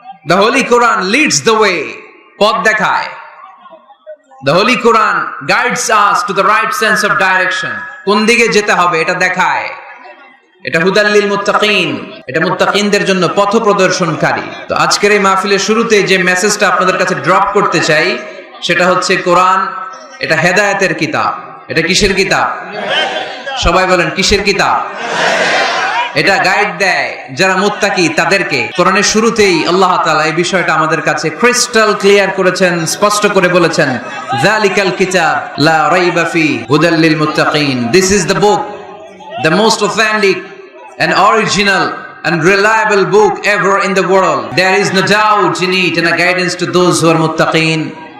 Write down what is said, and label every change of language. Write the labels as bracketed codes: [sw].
[en] The Holy Quran leads the way, [bn] পথ দেখায়। [en] The Holy Quran guides us to the right sense of direction, [bn] কোন দিকে যেতে হবে এটা দেখায়। এটা [ar] হুদাল লিল মুত্তাকিন, [bn] এটা মুত্তাকিনদের জন্য পথ প্রদর্শনকারী। তো আজকের এই মাহফিলের শুরুতে যে মেসেজটা আপনাদের কাছে ড্রপ করতে চাই, সেটা হচ্ছে কোরআন এটা হেদায়েতের কিতাব। এটা কিসের কিতাব? সবাই বলেন কিসের কিতাব? এটা গাইড দেয় যারা মুত্তাকি তাদেরকে। কোরআনের শুরুতেই আল্লাহ তাআলা এই বিষয়টা আমাদের কাছে [en] crystal clear [bn] করেছেন, স্পষ্ট করে বলেছেন, [ar] যালিকাল কিতাব লা রাইবা ফি হুদাল লিল মুত্তাকিন। [en] This is the book, the most authentic and original and reliable book ever in the world. There is no doubt in it and a guidance to those who are muttaqin.